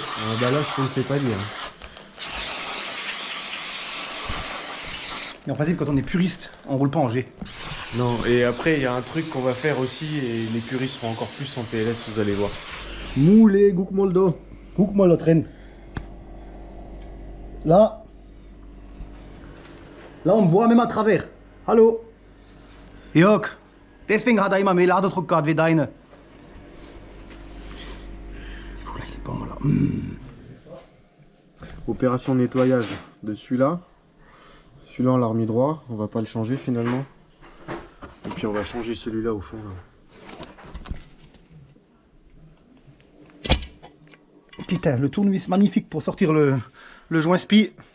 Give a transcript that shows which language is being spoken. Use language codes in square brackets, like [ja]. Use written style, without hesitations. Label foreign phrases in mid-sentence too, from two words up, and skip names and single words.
[fr] Ah bah là, je ne sais pas dire. Et en principe, quand on est puriste, on roule pas en G. Non, et après, il y a un truc qu'on va faire aussi, et les puristes seront encore plus en PLS, vous allez voir. Moulé, [de] guck mal da. Guck mal da drin. [fr] Là, on me voit même à travers. [de] Hallo. Jörg, deswegen hat immer mehr Ladedruck gehabt wie deine. [fr] Là, il est bon, là. Opération nettoyage de celui-là. Celui-là, on l'a remis droit, on va pas le changer finalement. Et puis on va changer celui-là au fond. Là. Putain, le tournevis magnifique pour sortir le joint spi.